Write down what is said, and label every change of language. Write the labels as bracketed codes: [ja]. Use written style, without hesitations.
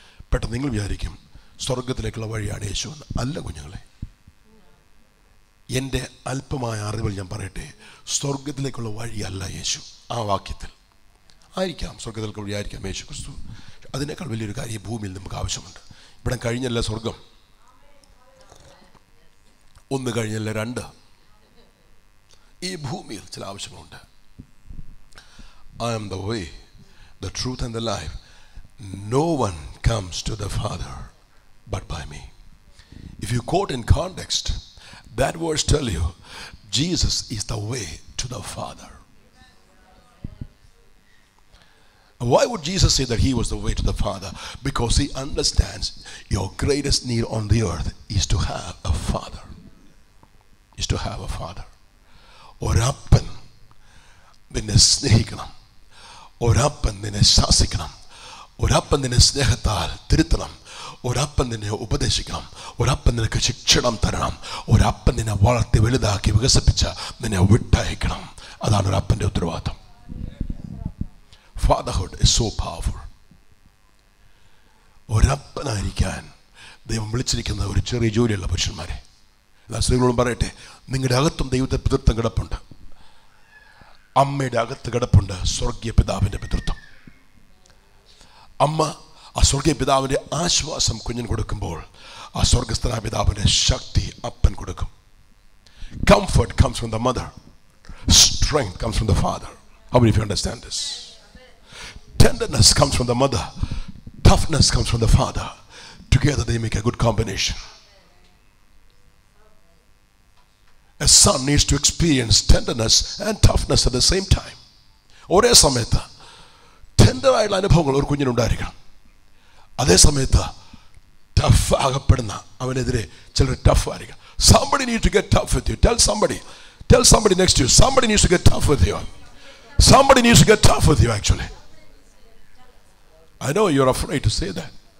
[ml] പെട്ടെന്ന് നിങ്ങൾ വിചാരിക്കും സ്വർഗത്തിലേക്കുള്ള വഴിയാണ് യേശു എന്ന്. അല്ല കുഞ്ഞുങ്ങളെ, എൻ്റെ അല്പമായ അറിവിൽ ഞാൻ പറയട്ടെ, സ്വർഗത്തിലേക്കുള്ള വഴിയല്ല യേശു. ആ വാക്യത്തിൽ ആയിരിക്കാം സ്വർഗത്തിലേക്കുള്ള വഴിയായിരിക്കാം യേശു ക്രിസ്തു. അതിനേക്കാൾ വലിയൊരു കാര്യം ഭൂമിയിൽ നമുക്ക് ആവശ്യമുണ്ട്. ഇവിടെ കഴിഞ്ഞല്ല സ്വർഗം, ഒന്ന് കഴിഞ്ഞല്ല രണ്ട്. ഈ ഭൂമിയിൽ ചില ആവശ്യങ്ങളുണ്ട്. [en] I am the way, the truth and the life. No one comes to the Father but by me. If you quote in context, that verse tell you Jesus is the way to the Father. Why would Jesus say that he was the way to the Father? Because he understands your greatest need on the earth is to have a father. Is to have a father. [ml] ഒരപ്പൻ നിന്നെ സ്നേഹിക്കണം, ഒരപ്പൻ നിന്നെ ശാസിക്കണം, ഒരപ്പൻ നിന്നെ സ്നേഹത്താൽ തിരുത്തണം, ഒരപ്പൻ നിന്നെ ഉപദേശിക്കണം, ഒരപ്പൻ നിനക്ക് ശിക്ഷണം തരണം, ഒരപ്പൻ നിന്നെ വളർത്തി വലുതാക്കി വികസിപ്പിച്ച് നിന്നെ വിട്ടയക്കണം. അതാണ് ഒരപ്പൻ്റെ ഉത്തരവാദിത്വം. [en] Fatherhood is so powerful. [ml] ഒരപ്പനായിരിക്കാൻ ദൈവം വിളിച്ചിരിക്കുന്ന ഒരു ചെറിയ ജോലിയുള്ള പുരുഷന്മാരെ, എല്ലാ സ്ത്രീകളോടും പറയട്ടെ, നിങ്ങളുടെ അകത്തും ദൈവത്തെ പിതൃത്വം കിടപ്പുണ്ട്. അമ്മയുടെ അകത്ത് കിടപ്പുണ്ട് സ്വർഗീയ പിതാവിൻ്റെ പിതൃത്വം. അമ്മ ആ സ്വർഗീയ പിതാവിൻ്റെ ആശ്വാസം കുഞ്ഞിന് കൊടുക്കുമ്പോൾ ആ സ്വർഗസ്ഥനായ പിതാവിൻ്റെ ശക്തി അപ്പൻ കൊടുക്കും. [en] Comfort comes from the mother. Strength comes from the father. How many of you understand this? Tenderness comes from the mother. Toughness comes from the father. Together they make a good combination. A son needs to experience tenderness and toughness at the same time. [ml] ഒരേ സമയത്ത് ടെൻഡറായുള്ള അനുഭവങ്ങൾ ഒരു കുഞ്ഞിനുണ്ടായിരിക്കണം. അതേ സമയത്ത് tough ആകപ്പെടുന്ന അവനെതിരെ ചിലർ tough ആയിരിക്കണം. [en] Somebody needs to get tough with you. Tell somebody next to you, somebody needs to get tough with you. Somebody needs to get tough with you actually. I know you're afraid to say that.